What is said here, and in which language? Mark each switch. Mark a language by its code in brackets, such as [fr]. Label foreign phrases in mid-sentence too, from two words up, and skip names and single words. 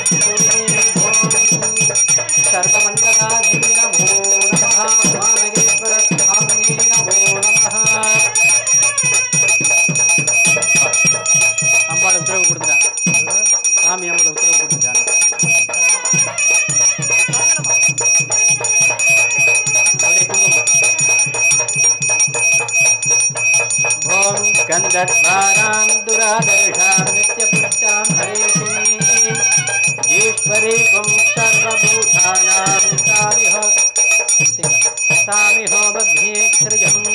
[sa] सर्वमंगलाधि नमो नमः वामनेश्वर स्वामिने नमो नमः. [ta] அம்பாள் உத்தரவு கொடுத்துட்டா, சாமி அம்பாள் உத்தரவு கொடுத்துட்டாங்க. [sa] ओम गंधर्वाणां दुरादर्शां नित्यपुष्टां हरेशिनीं ईश्वरी गुं सर्वभूतानां तामिहो बध्ये सृजम्.